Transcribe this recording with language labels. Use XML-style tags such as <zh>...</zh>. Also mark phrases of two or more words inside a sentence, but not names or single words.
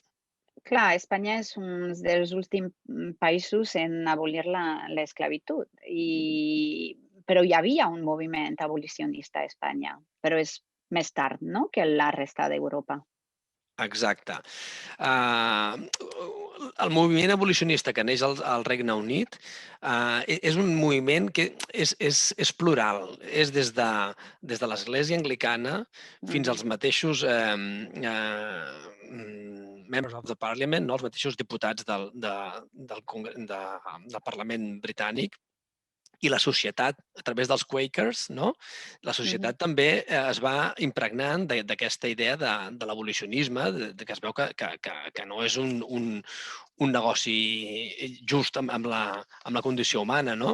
<ca>Clar, Espanya és un dels últims països en abolir l'esclavitud, però hi havia un moviment abolicionista a Espanya, però és més tard, no?, que la resta d'Europa. Exacte. El moviment abolicionista que neix al Regne Unit és un moviment que és plural. És des de l'Església Anglicana fins Mhm, als mateixos</ca> <en>members of the Parliament,</en> <ca>no? Els mateixos diputats del Parlament britànic, i la societat, a través dels Quakers, no? La mhm. societat també es va impregnant d'aquesta idea de l'abolicionisme, que es veu que no és un negoci just amb la condició humana, no?</ca>